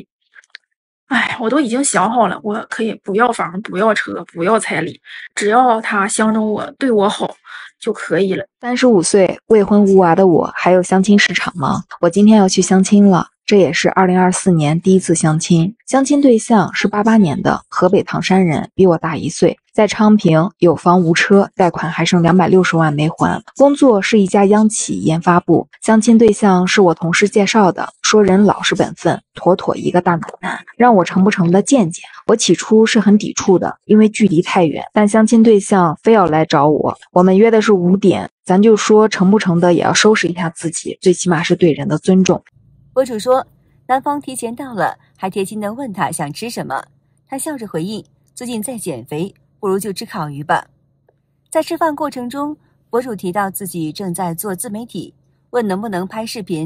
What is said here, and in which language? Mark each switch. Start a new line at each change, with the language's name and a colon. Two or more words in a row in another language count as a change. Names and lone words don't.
Chinese: 哎，我都已經想好了，我可以不要房，不要車，不要彩禮，只要他相中我，對我好就可以了。 35歲未婚無娃的我，還有相親市場嗎？我今天要去相親了，這也是2024年第一次相親。相親對象是88年的河北唐山人，比我大1歲，在昌平，有房無車，貸款還剩260萬沒還，工作是一家央企研發部。相親對象是我同事介紹的，說人老實本分，妥妥一個大暖男，讓我成不成的見見。我起初是很抵觸的，因為距離太遠，但相親對象非要來找我，我們約的是5點，咱就說成不成的也要收拾一下自己，最起碼是對人的尊重。博主說，男方提前到了，還貼心地問他想吃什麼，他笑着回應，最近在減肥，不如就吃烤魚吧。在吃飯過程中，博主提到自己正在做自媒體，問能不能拍視頻。